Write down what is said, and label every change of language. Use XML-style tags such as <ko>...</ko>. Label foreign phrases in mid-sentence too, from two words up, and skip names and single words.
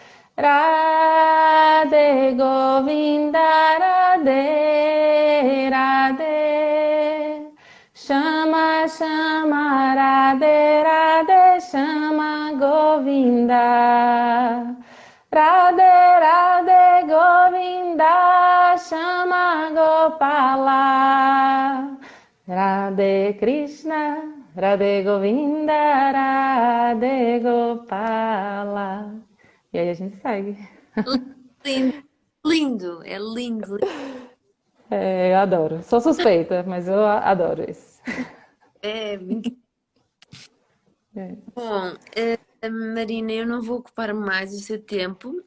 <sa>राधे गोविन्द, राधे राधे, श्याम श्याम राधे राधे, श्याम गोविन्द, राधे राधे गोविन्द, श्याम गोपाल. राधे कृष्ण, राधे गोविन्द, राधे गोपाल.</sa> <pt>E aí a gente segue. Lindo, lindo, é lindo, lindo. É, eu adoro. Sou suspeita, mas eu adoro isso. É incrível. É. Bom, Marina, eu não vou ocupar mais o seu tempo.</pt>